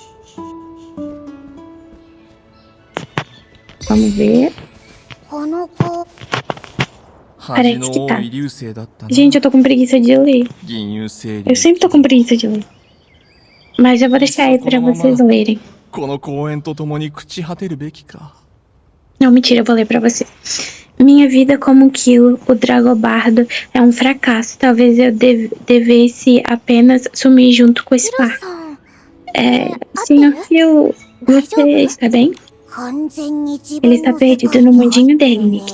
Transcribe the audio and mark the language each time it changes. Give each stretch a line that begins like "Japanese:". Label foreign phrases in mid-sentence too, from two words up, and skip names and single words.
Portuguese: Vamos ver. Parece que tá. Gente, eu tô com preguiça de ler. Eu sempre tô com preguiça de ler. Mas eu vou deixar aí pra vocês lerem.
Japanese: この公園と共に朽ち果てるべきか。
Portuguese: Não, mentira, eu vou ler pra vocês. Minha vida como Kilo, o Dragobardo, é um fracasso. Talvez eu devesse apenas sumir junto com esse par. Senhor Kilo, você está bem? Ele está perdido no mundinho dele, Nick.